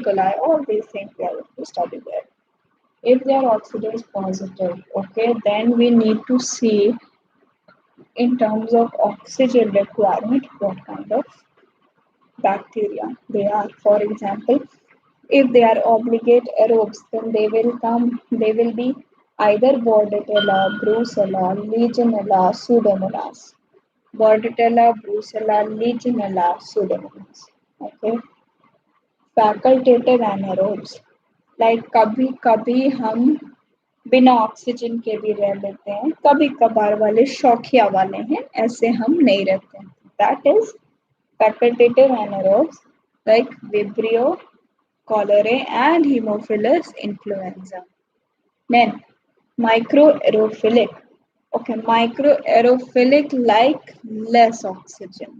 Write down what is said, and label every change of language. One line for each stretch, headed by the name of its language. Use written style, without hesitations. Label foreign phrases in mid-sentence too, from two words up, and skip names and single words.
English: coli, all these things we are going to study there. If they are oxidase positive, okay, then we need to see in terms of oxygen requirement what kind of bacteria they are. For example, if they are obligate aerobes, then they will be either Bordetella, Brucella, Legionella, Pseudomonas. Bordetella, Brucella, Legionella, Pseudomonas. Okay. Facultative anaerobes.
Hindi: Like कभी कभी हम बिना ऑक्सीजन के भी रह लेते हैं, कभी कभार वाले शौकिया वाले हैं, ऐसे हम नहीं रहते हैं.
English: That is facultative anaerobes like Vibrio, cholerae and Haemophilus influenza. Then microaerophilic. Okay, microaerophilic like less oxygen.